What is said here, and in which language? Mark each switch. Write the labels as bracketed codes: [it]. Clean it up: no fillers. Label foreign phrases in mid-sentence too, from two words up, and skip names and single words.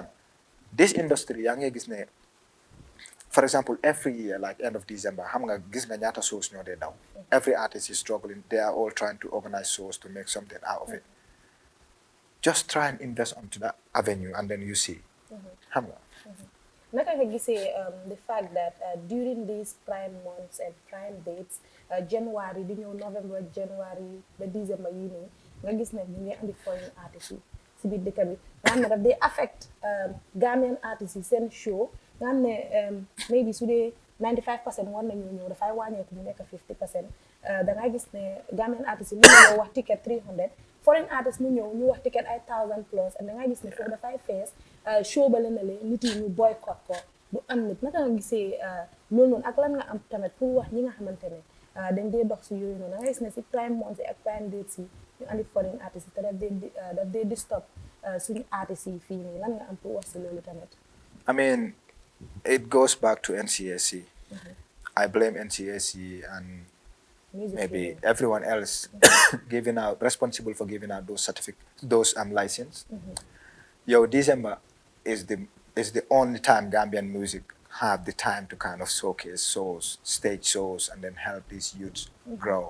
[en] This industry, for example, every year, like end of December, shows down. Every artist is struggling. They are all trying to organize shows to make something out of it. Just try and invest onto that avenue, and then you see. [wo] Naka nga gisee the fact that during these [en] prime months and prime dates, [wo] January di ñëw November, January ba December yi nii nga gis ne ñu ngi andi [en] foreign artistes [wo] yi si biir dëkk bi nga xam ne daf day [en] affect Gambian artistes [wo] yi seen show nga xam ne maybe su dee 95% war nañu ñëw dafay wàññeeku mu nekk 50%. Dangay gis ne [en] Gambian artistes [wo] yi mu ñëw wax ticket 300, [en] foreign artistes [wo] mu ñëw ñu wax ticket ay 1000 [en] plus, and [wo] dangay gis ne foofu dafay fees show ba leen nit yi ñu boycott ko du am nit. Naka nga gisee loolu noonu ak lan nga am tamit pour wax ñi nga xamante ne dañ dee dox si yooyu noonu dangay gis ne si [en] prime months [wo] ak [en] prime dates [wo] yi ñu andi [en] foreign artistes [wo] yi te daf dee disturb suñu artistes yi fii nii, lan nga am pour wax si loolu tamit? [en] I mean, it goes back to NCAC. I blame NCAC and maybe everyone else responsible for giving out those license. December is the only time Gambian music have the time to kind of showcase shows, stage shows, and then help these youths grow.